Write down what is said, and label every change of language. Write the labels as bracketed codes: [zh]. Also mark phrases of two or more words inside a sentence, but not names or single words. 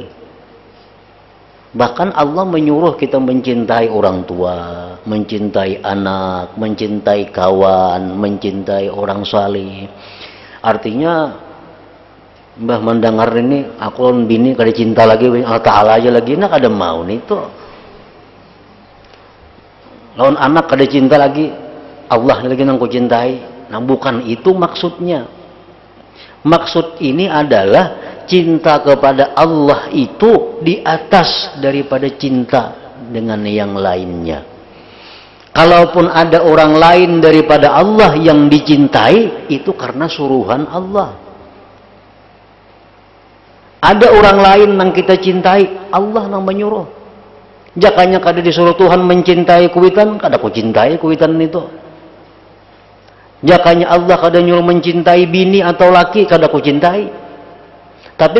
[id] Bahkan Allah menyuruh kita mencintai orang tua, mencintai anak, mencintai kawan, mencintai orang saleh. [bjn] Artinya mbah mendengar ini aku bini kada cinta lagi Allah Ta'ala aja lagi, nak kada mau nih tuh. Lawan anak kada cinta lagi, Allah lagi nang ku cintai. [id] Nah bukan itu maksudnya. Maksud ini adalah cinta kepada Allah itu di atas daripada cinta dengan yang lainnya. Kalaupun ada orang lain daripada Allah yang dicintai, itu karena suruhan Allah. Ada orang lain yang kita cintai, Allah yang menyuruh. [bjn] Jakanya kada disuruh Tuhan mencintai kuitan, kada ku cintai kuitan itu. Jakanya Allah kada nyuruh mencintai bini atau laki, kada ku cintai.